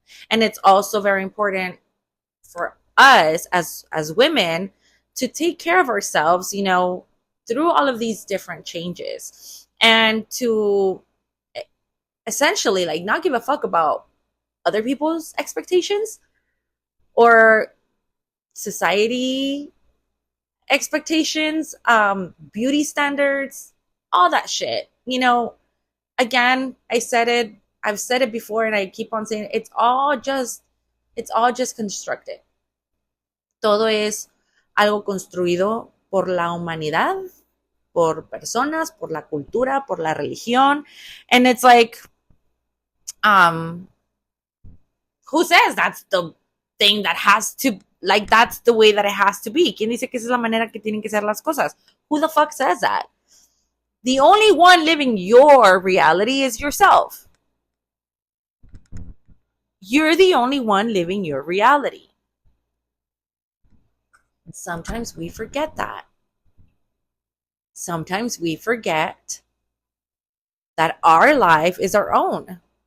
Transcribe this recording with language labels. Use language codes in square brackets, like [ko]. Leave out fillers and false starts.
[en] And it's also very important for us as women to take care of ourselves, through all of these different changes, and to essentially, like, not give a fuck about other people's expectations or society expectations, beauty standards, all that shit. Again, I've said it before, and I keep on saying it, it's all just constructed. [es] Todo es algo construido por la humanidad, por personas, por la cultura, por la religión. [en] And it's like, who says that's the thing that has to like that's the way that it has to be. [es] ¿Quién dice que esa es la manera que tienen que ser las cosas? [en] Who the fuck says that? The only one living your reality is yourself. You're the only one living your reality. And sometimes we forget that. Sometimes we forget that our life is our own.